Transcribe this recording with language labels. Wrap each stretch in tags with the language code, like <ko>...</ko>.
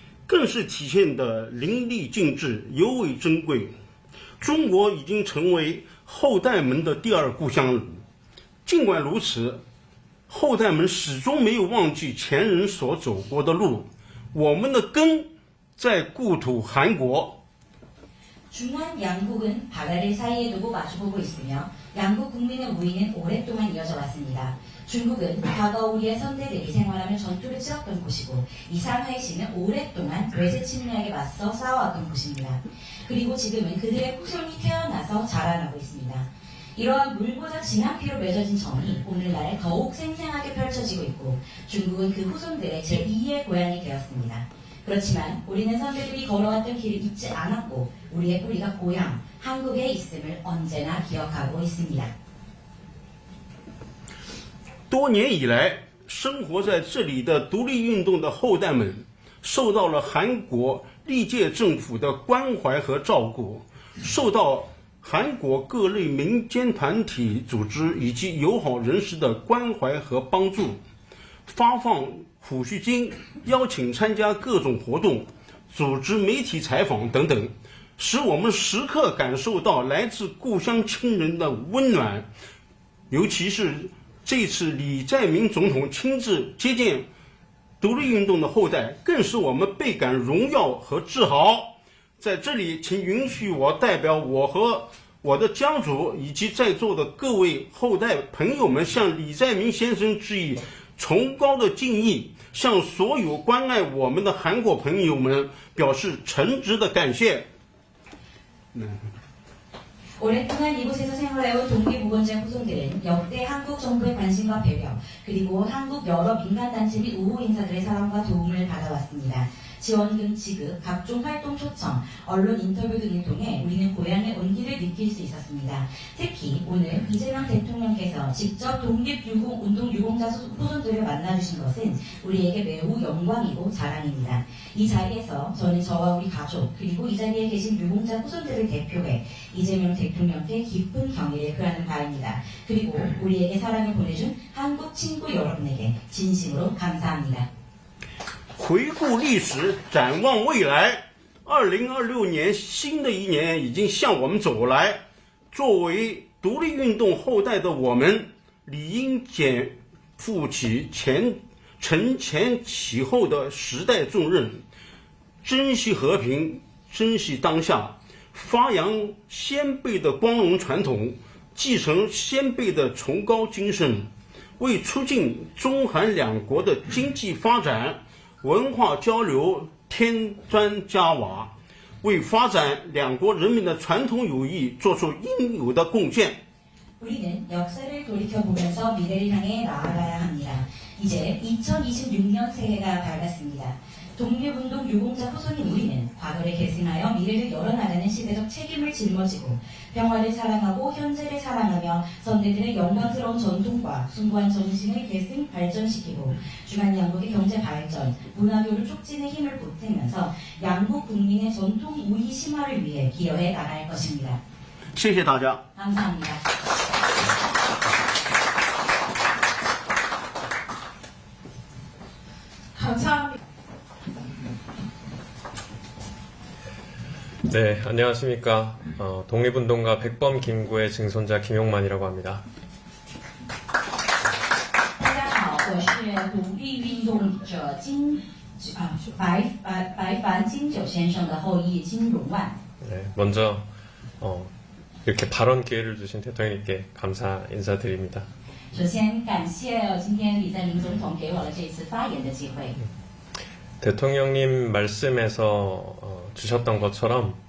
<zh>更是体现的淋漓尽致，尤为珍贵。中国已经成为后代们的第二故乡了。尽管如此，后代们始终没有忘记前人所走过的路。我们的根在故土韩国。</zh> <ko>중한 양국은 바다를 사이에 두고 마주보고 있으며 양국 국민의 우위는 오랫동안 이어져 왔습니다. 중국은 과거 우리의 선대들이 생활하며 전투를 치렀던 곳이고 이 상하이시는 오랫동안 외세 침략에 맞서 싸워왔던 곳입니다. 그리고 지금은 그들의 후손이 태어나서 자라나고 있습니다. 이러한 물보다 진한 피로 맺어진 정이 오늘날 더욱 생생하게 펼쳐지고 있고 중국은 그 후손들의 제2의 고향이 되었습니다. 그렇지만 우리는 선배들이 걸어왔던 길을 잊지 않았고 우리의 뿌리가 고향, 한국에 있음을 언제나 기억하고 있습니다.</ko> <zh>多年以来，生活在这里的独立运动的后代们，受到了韩国历届政府的关怀和照顾，受到韩国各类民间团体组织以及友好人士的关怀和帮助，发放抚恤金，邀请参加各种活动，组织媒体采访等等，使我们时刻感受到来自故乡亲人的温暖。尤其是这次李在明总统亲自接见独立运动的后代，更是我们倍感荣耀和自豪。在这里，请允许我代表我和我的家族以及在座的各位后代朋友们，向李在明先生致以崇高的敬意，向所有关爱我们的韩国朋友们表示诚挚的感谢。</zh> <ko>오랫동안 이곳에서 생활해온 독립무건자 후손들은 역대 한국 정부의 관심과 배려, 그리고 한국 여러 민간단체 및 우호 인사들의 사랑과 도움을 받아왔습니다. 지원금 지급, 각종 활동 초청, 언론 인터뷰 등을 통해 우리는 고향의 온기를 느낄 수 있었습니다. 특히 오늘 이재명 대통령께서 직접 독립운동 유공자 후손들을 만나주신 것은 우리에게 매우 영광이고 자랑입니다. 이 자리에서 저는 저와 우리 가족, 그리고 이 자리에 계신 유공자 후손들을 대표해 이재명 대통령께 깊은 경의를 표하는 바입니다. 그리고 우리에게 사랑을 보내준 한국 친구 여러분에게 진심으로 감사합니다.</ko> <zh>回顾历史，展望未来，2026年新的一年已经向我们走来。作为独立运动后代的我们，理应肩负起承前启后的时代重任，珍惜和平，珍惜当下，发扬先辈的光荣传统，继承先辈的崇高精神，为促进中韩两国的经济发展、文化交流添砖加瓦，为发展两国人民的传统友谊做出应有的贡献。</zh> <ko>우리는 역사를 돌이켜보면서 미래를 향해 나아가야 합니다. 이제 2026년 새해가 밝았습니다. 독립운동 유공자 후손인 우리는 과거를 계승하여 미래를 열어나가는 시대적 책임을 짊어지고 평화를 사랑하고 현재를 사랑하며 선대들의 영광스러운 전통과 숭고한 정신을 계승 발전시키고 주간 양국의 경제 발전, 문화교류 촉진에 힘을 보태면서 양국 국민의 전통 우위 심화를 위해 기여해 나갈 것입니다.</ko> <zh>谢谢大家。</zh> <ko>감사합니다. 감사합니다. 네, 안녕하십니까. 독립운동가 백범 김구의 증손자 김용만이라고 합니다.</ko> <zh>大家好，我是独立运动者白凡金九先生的后裔金荣万。</zh> <ko>네, 먼저 이렇게 발언 기회를 주신 대통령님께 감사 인사드립니다.</ko> <zh>首先感谢今天李在明总统给我了这一次发言的机会。</zh> <ko>대통령님 말씀에서 주셨던 것처럼</ko>